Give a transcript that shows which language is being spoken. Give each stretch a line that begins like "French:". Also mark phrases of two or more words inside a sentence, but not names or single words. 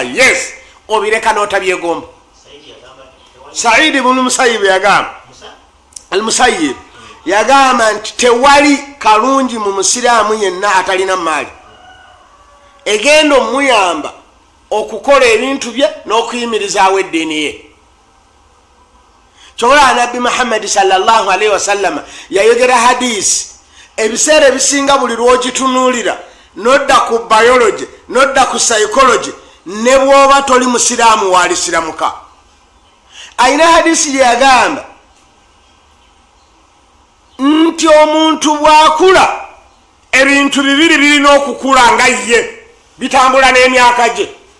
Ganda: Yes, obireka n'otabyegomba. Saidi bunu Musayibi yagamba, Al-Musayyib yagamba nti tewali kalungi mu Musiraamu yenna atalina mmaali egenda omuyamba okukola ebintu bye n'okuyimirizaawo eddiini ye. Kyolaa Nabbi Muhammad
Arabic: صلى الله عليه وسلم
Ganda: yayogera hadisi ebiseera ebisinga buli lwogitunuulira nodda ku biology nodda ku psychology ne bwoba toli musiraamu walisiramuka. Ayina hadisi gye yagamba nti omuntu bw'akula ebintu bibiri birina okukula nga ye bitambula n'emyaka gye.